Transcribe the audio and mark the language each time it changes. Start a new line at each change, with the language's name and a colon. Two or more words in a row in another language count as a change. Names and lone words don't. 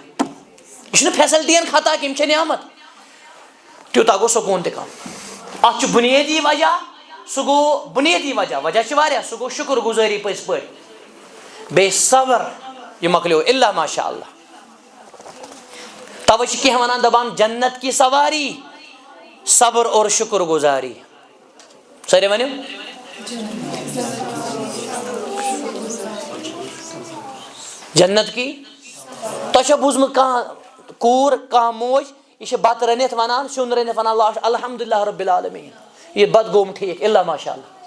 Kashmiri: یہِ چھُنہٕ فیسلٹین خطا کہِ یِم چھِ نعمت تیوٗتاہ گوٚو سکوٗن تہِ کم. اتھ چھُ بُنیٲدی وجہ سُہ گوٚو بُنیٲدی وجہ چھِ واریاہ سُہ گوٚو شُکر گُزٲری پٔزۍ پٲٹھۍ بیٚیہِ صبر یہِ مۄکلیو
Arabic: الا ماشاء اللہ.
Kashmiri: توے چھِ کینٛہہ ونان دپان
Urdu: جنت کی سواری صبر اور شکر گزاری.
Kashmiri: سٲری ؤنِو
Urdu: جنت کی.
Kashmiri: تۄہہِ چھا بوٗزمُت کانٛہہ کوٗر کانٛہہ موج یہِ چھِ بتہٕ رٔنِتھ ونان سیُن رٔنِتھ ونان لاسٹ
Arabic: الحمدُللہ رب العالمیٖن
Kashmiri: یہِ بتہٕ گوٚوُم ٹھیٖک
Arabic: الا ماشاء اللہ.